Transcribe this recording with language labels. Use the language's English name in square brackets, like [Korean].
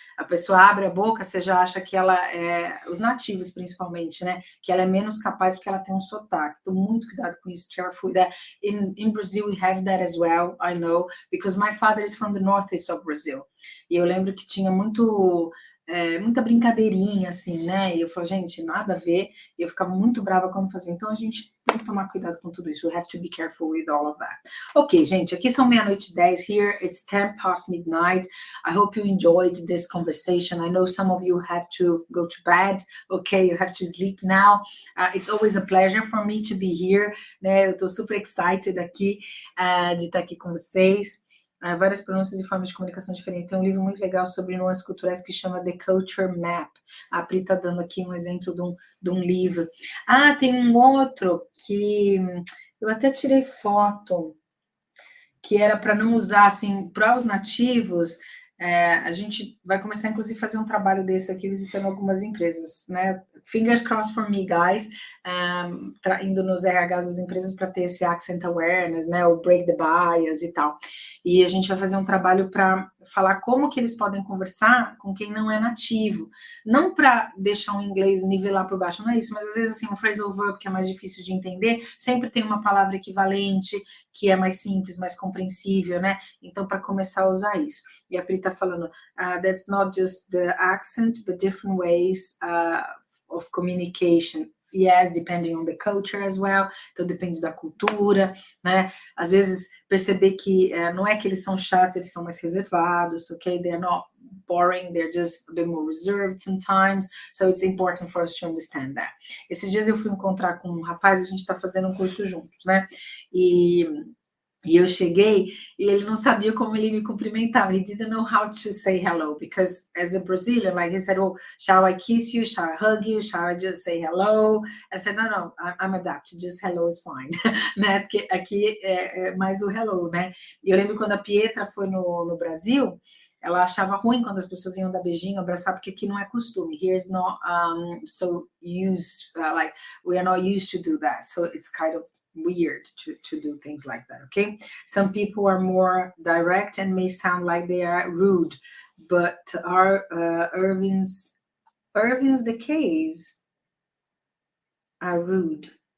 [Portuguese] A pessoa abre a boca, você já acha que ela os nativos principalmente, né? Que ela é menos capaz porque ela tem um sotaque. Então, muito cuidado com isso, [English] careful that in Brazil we have that as well, I know, because my father is from the northeast of Brazil. [Portuguese] E eu lembro que tinha muita brincadeirinha, assim, né? E eu falo, gente, nada a ver. E eu ficava muito brava quando fazia. Então, a gente tem que tomar cuidado com tudo isso. [English] We have to be careful with all of that. [Portuguese] Ok, gente, aqui são 00:10. [English] Here, it's 10 past midnight. I hope you enjoyed this conversation. I know some of you have to go to bed. Okay, you have to sleep now. It's always a pleasure for me to be here. [Portuguese] Né? Eu tô super excited aqui de estar aqui com vocês. Várias pronúncias e formas de comunicação diferentes. Tem um livro muito legal sobre nuances culturais que chama The Culture Map. A Pri está dando aqui um exemplo de um livro. Tem um outro que eu até tirei foto, que era para não usar, assim, para os nativos. A gente vai começar, inclusive, a fazer um trabalho desse aqui, visitando algumas empresas, né? [English] Fingers crossed for me, guys, [Portuguese] indo nos RHs das empresas para ter esse accent awareness, né? O break the bias e tal. E a gente vai fazer um trabalho para falar como que eles podem conversar com quem não é nativo. Não para deixar o inglês nivelar por baixo, não é isso, mas às vezes, assim, um phrasal verb que é mais difícil de entender, sempre tem uma palavra equivalente, que é mais simples, mais compreensível, né? Então, para começar a usar isso. E a Pri está falando, [English] that's not just the accent, but different ways of communication. Yes, depending on the culture as well. [Portuguese] Então, depende da cultura, né? Às vezes, perceber que não é que eles são chatos, eles são mais reservados, ok? [English] They're not boring, they're just a bit more reserved sometimes, so it's important for us to understand that. [Portuguese] Esses dias eu fui encontrar com um rapaz, a gente está fazendo um curso juntos, né? E eu cheguei e ele não sabia como ele me cumprimentava. [English] He didn't know how to say hello, because as a Brazilian, like he said, well, shall I kiss you? Shall I hug you? Shall I just say hello? I said, no, I'm adapted, just hello is fine. [Portuguese] Né? Porque aqui é mais o hello, né? E eu lembro quando a Pietra foi no Brasil, ela achava ruim quando as pessoas iam dar beijinho, abraçar, porque aqui não é costume. [English] Here is not so used, like we are not used to do that. So it's kind of weird to do things like that, okay? Some people are more direct and may sound like they are rude, but are Irving's the case are rude.